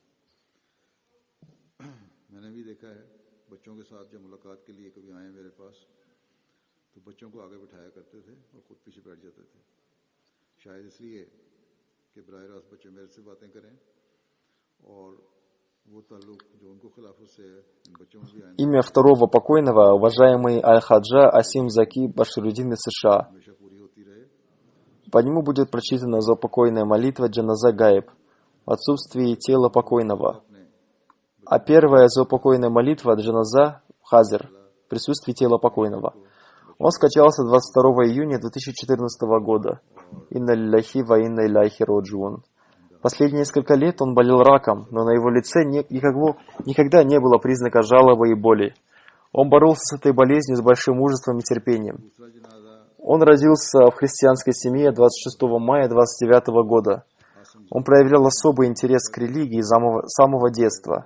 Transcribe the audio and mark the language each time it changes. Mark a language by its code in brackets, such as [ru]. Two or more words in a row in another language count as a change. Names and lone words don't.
[ur] میں نے بھی دیکھا ہے بچوں کے ساتھ جب ملاقات کے لیے کبھی آئے میرے پاس تو بچوں کو آگے بٹھایا کرتے تھے اور خود پیچھے بیٹھ جاتے تھے، شاید اس لیے کہ براہ راست بچے میرے سے باتیں کریں اور [ru] Имя второго покойного, уважаемый Аль-Хаджа Асим Заки Башируддин из США. По нему будет прочитана заупокойная молитва [ar] جنازة غائب [ru] в отсутствии тела покойного. А первая заупокойная молитва [ar] جنازة حاضر [ru] в присутствии тела покойного. Он скачался 22 июня 2014 года. [ar] إنا لله وإنا إليه راجعون. [ru] Последние несколько лет он болел раком, но на его лице никогда не было признака жалобы и боли. Он боролся с этой болезнью с большим мужеством и терпением. Он родился в христианской семье 26 мая 1929 года. Он проявлял особый интерес к религии с самого детства.